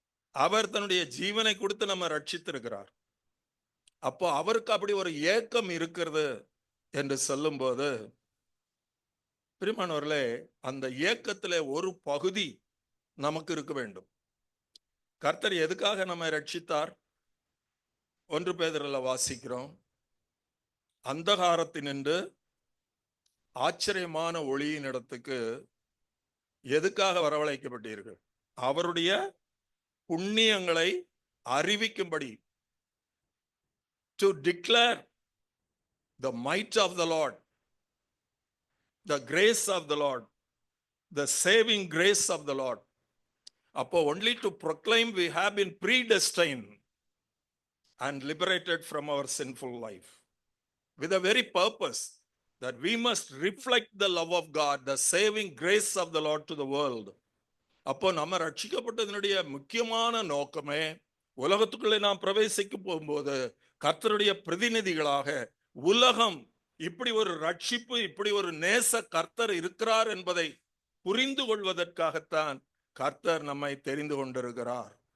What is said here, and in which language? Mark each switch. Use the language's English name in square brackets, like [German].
[Tamil] அவர் தன்னுடைய ஜீவனை கொடுத்து நம்ம ரட்சித்திருக்கிறார். அப்போ அவருக்கு அப்படி ஒரு ஏக்கம் இருக்கிறது என்று சொல்லும் போது, பிரியமானவர்களே, அந்த ஏக்கத்திலே ஒரு பகுதி நமக்கு இருக்க வேண்டும். கர்த்தர் எதுக்காக நம்மை ரட்சித்தார்? 1 பேதுருல வாசிக்கிறோம், அந்தகாரத்தினின்று ஆச்சரியமான ஒளியின் இடத்துக்கு எதுக்காக வரவழைக்கப்பட்டீர்கள்? அவருடைய புண்ணியங்களை அறிவிக்கும்படி, [English] to declare the might of the Lord, the grace of the Lord, the saving grace of the Lord. [Tamil] அப்போ [English] only to proclaim we have been predestined and liberated from our sinful life, with a very purpose that we must reflect the love of God, the saving grace of the Lord to the world. [Tamil] அப்போ நம்ம ரட்சிக்கப்பட்டதனுடைய முக்கியமான நோக்கமே, உலகத்துக்குள்ளே நாம் பிரவேசிக்க போகும்போது கர்த்தருடைய பிரதிநிதிகளாக உலகம் இப்படி ஒரு ரட்சிப்பு, இப்படி ஒரு நேச கர்த்தர் இருக்கிறார் என்பதை புரிந்து கொள்வதற்காகத்தான் கர்த்தர் நம்மை தெரிந்து கொண்டிருக்கிறார்.